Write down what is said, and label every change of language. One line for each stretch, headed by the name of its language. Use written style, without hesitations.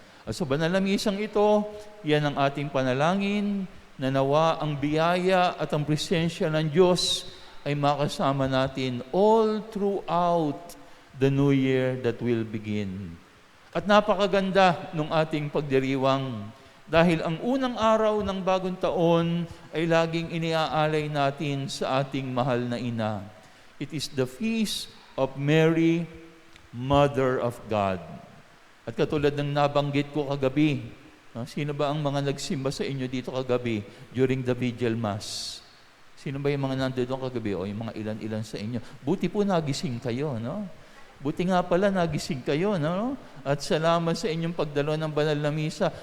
Filipino: At sa banal na misang ito, yan ang ating panalangin, na nawa ang biyaya at ang presensya ng Diyos ay makasama natin
English: all throughout the new year that will begin.
Filipino: At napakaganda ng ating pagdiriwang dahil ang unang araw ng bagong taon ay laging iniaalay natin sa ating mahal na ina.
English: It is the feast of Mary, Mother of God.
Filipino: At katulad ng nabanggit ko kagabi, sino ba ang mga nagsimba sa inyo dito kagabi
English: during the Vigil Mass?
Filipino: Sino ba yung mga nandoon kagabi o yung mga ilan-ilan sa inyo? Buti po nagising kayo, no? Buti nga pala nagising kayo, no? At salamat sa inyong pagdalo ng banal na misa.